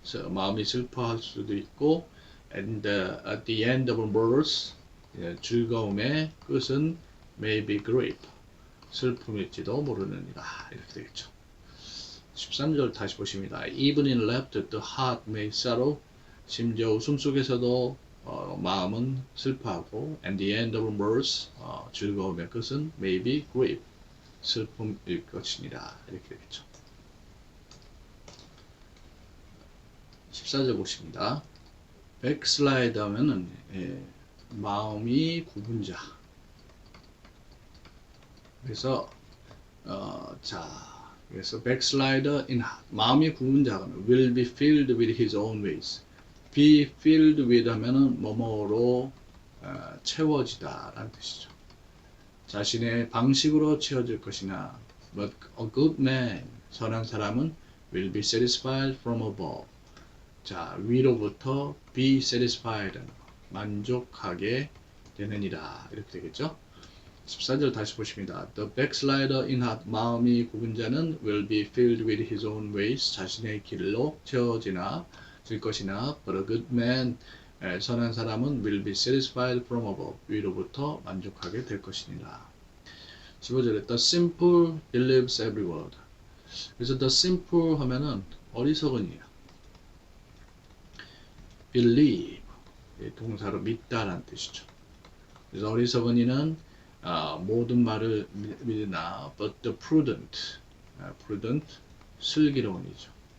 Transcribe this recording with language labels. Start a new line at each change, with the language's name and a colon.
Korean: 마음이 슬퍼할 수도 있고,
English: and at the end of mirth,
Korean: 즐거움의 끝은
English: may be grief,
Korean: 슬픔일지도 모르느니라 이렇게 되겠죠. 13절 다시 보십니다.
English: Even in laughter the heart may sorrow,
Korean: 심지어 웃음 속에서도 마음은 슬퍼하고,
English: and the end of mirth,
Korean: 즐거움의 끝은
English: may be grief,
Korean: 슬픔일 것이니라 이렇게 되겠죠. 14절 보십니다. backslide 하면은 마음이 굽은 자. 그래서
English: 자, 그래서 backslider in heart.
Korean: 마음이 굽은 자는
English: will be filled with his own ways. be filled with
Korean: 하면은 뭐뭐로 채워지다 라는 뜻이죠. 자신의 방식으로 채워질 것이나
English: but a good man,
Korean: 선한 사람은
English: will be satisfied from above.
Korean: 자, 위로부터
English: be satisfied,
Korean: 만족하게 되느니라 이렇게 되겠죠. 14절 다시 보십니다.
English: The backslider in heart,
Korean: 마음이 굽은 자는
English: will be filled with his own ways,
Korean: 자신의 길로 채워지나 질 것이나
English: but a good man,
Korean: 선한 사람은
English: will be satisfied from above,
Korean: 위로부터 만족하게 될 것이니라.
English: 15절에 the simple believes every word.
Korean: 그래서 the simple 하면은 어리석은이에요. believe, 동사로 믿다라는 뜻이죠. 그래서 어리석은이는 모든 말을 믿으나
English: but the prudent, prudent,
Korean: 슬기로운 이죠.